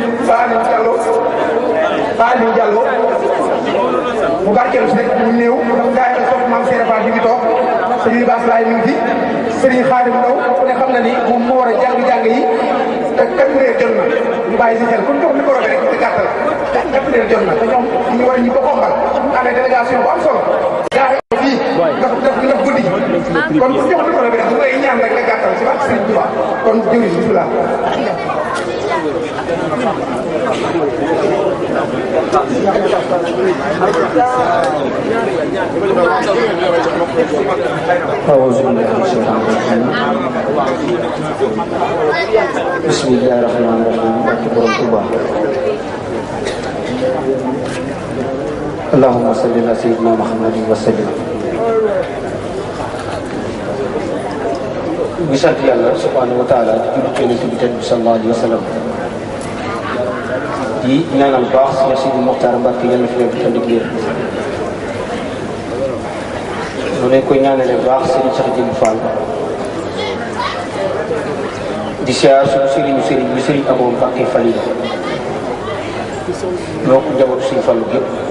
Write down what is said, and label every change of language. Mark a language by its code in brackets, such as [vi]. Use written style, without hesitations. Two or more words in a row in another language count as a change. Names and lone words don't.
[wo] Fallou Diallo mu barkeelu si rek mu néew gaa yi sopp maam Serigne Fall bi ngi toog Serigne Bass Laye mi ngi fi Serigne Khadim Ndaw ku ne xam na ni moom moo war a jàng-jàng yi te 4 heures jot na ñu bàyyi si xel ku ñu jox micro bi rek te gàttal 4 heures jot na te ñoom ñu war ñu ko xombal amee délégation bu am solo gaa yi fii daf guddi kon ku jox micro bi rek bu ngay ñaan rek nga gàttal si barke Serigne Touba kon jëwriñ bismillah [ar] أعوذ بالله من الشيطان الرجيم بسم الله الرحمن الرحيم اللهم صل على سيدنا محمد وسلم [wo] bi sant yàlla [ar] سبحانه وتعالى [wo] di julli ci Yonent bi [ar] صلى الله عليه وسلم [wo] di ñaanal baax Cheikh Sidi Mokhtar Mbacké yàlla fi nekk tànn biir mu ne koy ñaanale baax Serigne Cheikh Jëmb Fall di siyaar suñu Serigne bi Serigne Abo Mbacké Fall ñoo ko njabootu Serigne Fallu yëpp